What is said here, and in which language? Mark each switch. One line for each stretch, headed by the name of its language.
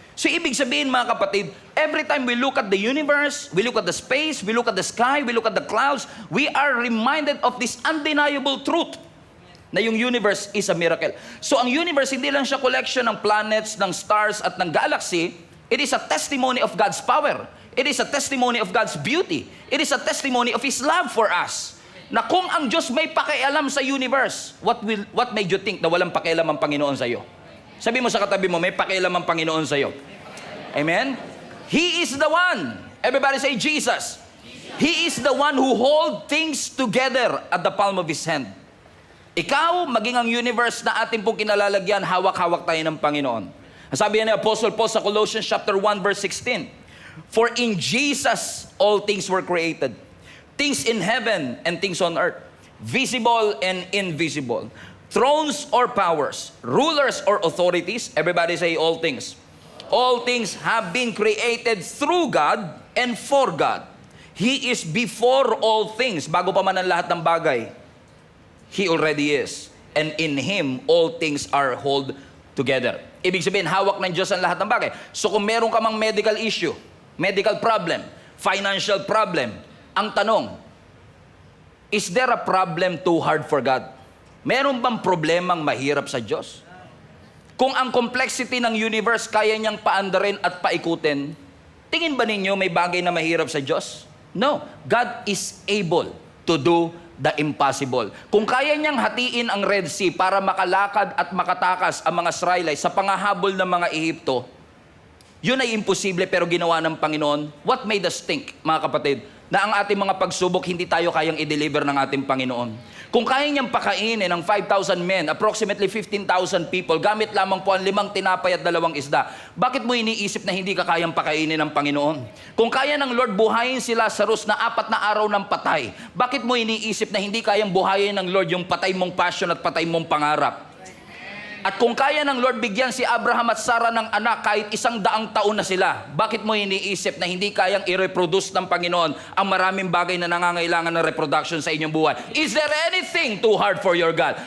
Filipino: So ibig sabihin mga kapatid,
English: every time we look at the universe, we look at the space, we look at the sky, we look at the clouds, we are reminded of this undeniable truth na yung universe is a miracle.
Filipino: So ang universe, hindi lang siya collection ng planets, ng stars at ng galaxy.
English: It is a testimony of God's power. It is a testimony of God's beauty. It is a testimony of His love for us.
Filipino: Na kung ang Diyos may pakialam sa universe,
English: what made you think
Filipino: na walang pakialam ang Panginoon sa iyo? Sabi mo sa katabi mo, may pakialam ang Panginoon sa'yo.
English: Amen? He is the one. Everybody say Jesus. He is the one who holds things together at the palm of His hand.
Filipino: Ikaw, maging ang universe na ating pong kinalalagyan, hawak-hawak tayo ng Panginoon. Sabi ni Apostle Paul sa Colossians chapter 1 verse 16,
English: for in Jesus all things were created, things in heaven and things on earth, visible and invisible, thrones or powers, rulers or authorities. Everybody say all things. All things have been created through God and for God. He is before all things.
Filipino: Bago pa man ang lahat ng bagay,
English: He already is. And in Him, all things are held together.
Filipino: Ibig sabihin, hawak ng Diyos ang lahat ng bagay. So kung meron ka mang
English: medical issue, medical problem, financial problem, ang tanong, is there a problem too hard for God?
Filipino: Meron bang problemang mahirap sa Diyos? Kung ang complexity ng universe kaya niyang paandarin at paikutin, tingin ba ninyo may bagay na mahirap sa Diyos?
English: No. God is able to do the impossible.
Filipino: Kung kaya niyang hatiin ang Red Sea para makalakad at makatakas ang mga Israelites sa pangahabol ng mga Ehipto, yun ay imposible pero ginawa ng Panginoon.
English: What made us think,
Filipino: mga kapatid, na ang ating mga pagsubok hindi tayo kayang i-deliver ng ating Panginoon? Kung kaya niyang pakainin ng 5,000 men, approximately 15,000 people, gamit lamang po ang 5 tinapay at 2 isda, bakit mo iniisip na hindi ka kayang pakainin ng Panginoon? Kung kaya ng Lord buhayin si Lazarus na 4 na araw ng patay, bakit mo iniisip na hindi kayang buhayin ng Lord yung patay mong passion at patay mong pangarap? At kung kaya ng Lord bigyan si Abraham at Sarah ng anak kahit 100 taon na sila, bakit mo iniisip na hindi kayang i-reproduce ng Panginoon ang maraming bagay na nangangailangan ng reproduction sa inyong buhay?
English: Is there anything too hard for your God?